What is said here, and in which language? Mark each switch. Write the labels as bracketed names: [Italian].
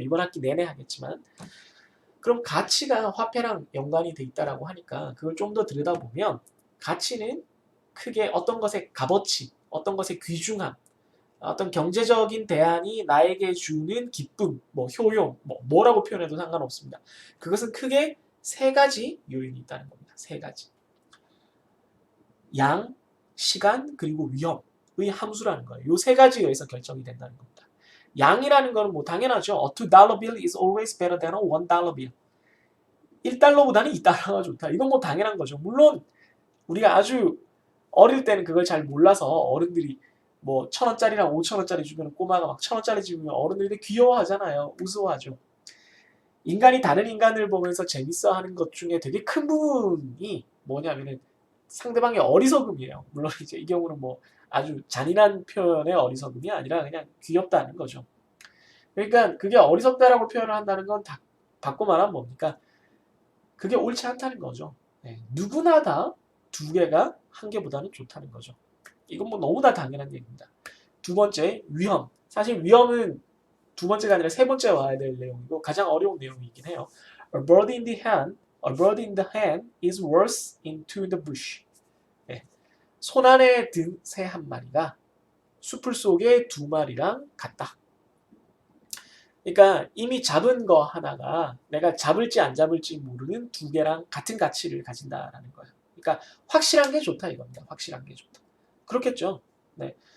[Korean] 이번 학기 내내 하겠지만 그럼 가치가 화폐랑 연관이 돼 있다라고 하니까 그걸 좀 더 들여다보면 가치는 크게 어떤 것의 값어치, 어떤 것의 귀중함, 어떤 경제적인 대안이 나에게 주는 기쁨, 뭐 효용, 뭐라고 표현해도 상관없습니다. 그것은 크게 세 가지 요인이 있다는 겁니다. 세 가지. 양, 시간, 그리고 위험의 함수라는 거예요. 이 세 가지에 의해서 결정이 된다는 겁니다. 양이라는 거는 뭐 당연하죠. [English] A $2 bill is always better than a $1 bill. [Korean] 1달러보다는 2달러가 좋다. 이건 뭐 당연한 거죠. 물론 우리가 아주 어릴 때는 그걸 잘 몰라서 어른들이 뭐 1,000원짜리랑 5,000원짜리 주면 꼬마가 막 1,000원짜리 주면 어른들이 귀여워하잖아요. 우스워하죠. 인간이 다른 인간을 보면서 재밌어하는 것 중에 되게 큰 부분이 뭐냐면은 상대방의 어리석음이에요. 물론 이제 이 경우는 뭐 아주 잔인한 표현의 어리석음이 아니라 그냥 귀엽다는 거죠. 그러니까 그게 어리석다라고 표현을 한다는 건 바꿔 말하면 뭡니까? 그게 옳지 않다는 거죠. 누구나 다 두 개가 한 개보다는 좋다는 거죠. 이건 뭐 너무나 당연한 얘기입니다. 두 번째, 위험. 사실 위험은 두 번째가 아니라 세 번째 와야 될 내용이고 가장 어려운 내용이긴 해요. [English] A bird in the hand is worse into the bush. [Korean] 손 안에 든 새 한 마리가 수풀 속의 두 마리랑 같다. 그러니까 이미 잡은 거 하나가 내가 잡을지 안 잡을지 모르는 두 개랑 같은 가치를 가진다라는 거예요. 그러니까 확실한 게 좋다 이겁니다. 확실한 게 좋다. 그렇겠죠. 네.